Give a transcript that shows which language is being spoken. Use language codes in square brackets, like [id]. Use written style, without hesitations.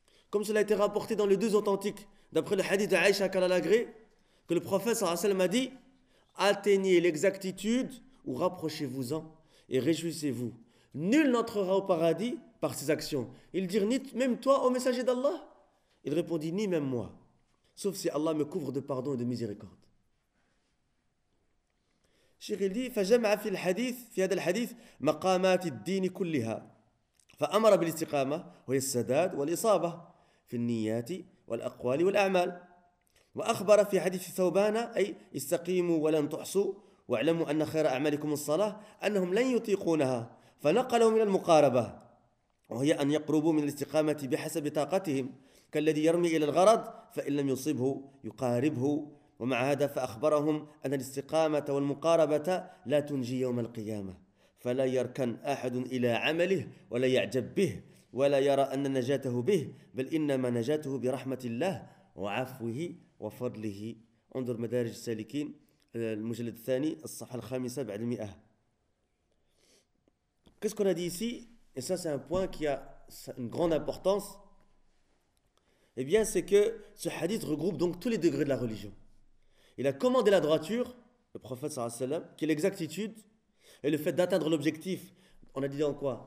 [fr] Comme cela a été rapporté dans les deux authentiques, d'après le hadith de Aïcha Kalalagré, que le prophète sallallahu alayhi wa sallam a dit: atteignez l'exactitude ou rapprochez-vous-en et réjouissez-vous. Nul n'entrera au paradis par ses actions. Il dit: ni même toi, ô messager d'Allah. Il répondit: ni même moi, sauf si Allah me couvre de pardon et de miséricorde. Cheikh il dit: [ar] فَجَمْعَ فِي الْحَدِيثِ فِي هَدَ الْحَدِيثِ مَقَامَاتِ الدِّينِ كُلِّهَا فَأَمَرَ بِالْاِسْتِقَامَةِ وَيَسَّدَادِ وَالْإِصَابَةِ فِي النِّيَّاتِ وَالْأَقْوَالِ وَالْأَعْمَالِ وَأَخْبَرَ فِي حَدِيثِ ثَوْبَانَ أي استقيموا ولن تحصوا واعلموا أن خير أعمالكم الصلاة أنهم لن يطيقونها فنقلوا من المقاربة وهي أن يقربوا من الاستقامة بحسب طاقتهم كالذي يرمي إلى الغرض فإن لم يصبه يقاربه ومع هذا فأخبرهم أن الاستقامة والمقاربة لا تنجي يوم القيامة فلا يركن أحد إلى عمله ولا يعجب به ولا يرى أن نجاته به بل إنما نجاته برحمة الله وعفوه وفضله. انظر مدارج السالكين المجلد الثاني الصفحة الخامسة بعد المئة. [fr] Qu'est-ce qu'on a dit ici? Et ça, c'est un point qui a une grande importance. Eh bien, c'est que ce hadith regroupe donc tous les degrés de la religion. Il a commandé la droiture, le prophète sallallahu alayhi wa sallam, qui est l'exactitude, et le fait d'atteindre l'objectif, on a dit dans quoi?